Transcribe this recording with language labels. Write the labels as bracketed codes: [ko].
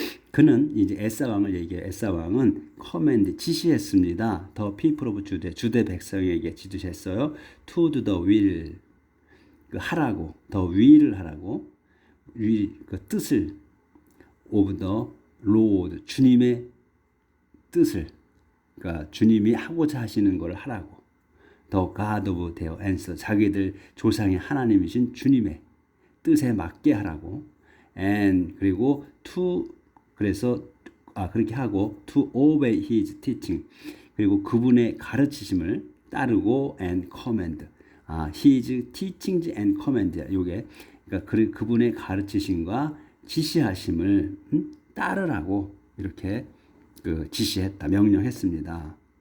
[ko] 그는 이제 에사 왕을 얘기해요. 에사 왕은 [en] command, [ko] 지시했습니다. [en] The people of Judah, [ko] 주대 백성에게 지시했어요. [en] To do the will, [ko] 하라고, [en] the will을 하라고, [ko] 그 뜻을 [en] of the Lord, [ko] 주님의 뜻을, 그러니까 주님이 하고자 하시는 걸 하라고. [en] The God of their ancestor, [ko] 자기들 조상의 하나님이신 주님의 뜻에 맞게 하라고. And 그리고 to, 그래서 그렇게 하고 [en] to obey his teaching, [ko] 그리고 그분의 가르치심을 따르고 [en] and command. his teachings and command. [ko] 요게 그러니까 그분의 가르치심과 지시하심을 따르라고 이렇게 지시했다, 명령했습니다.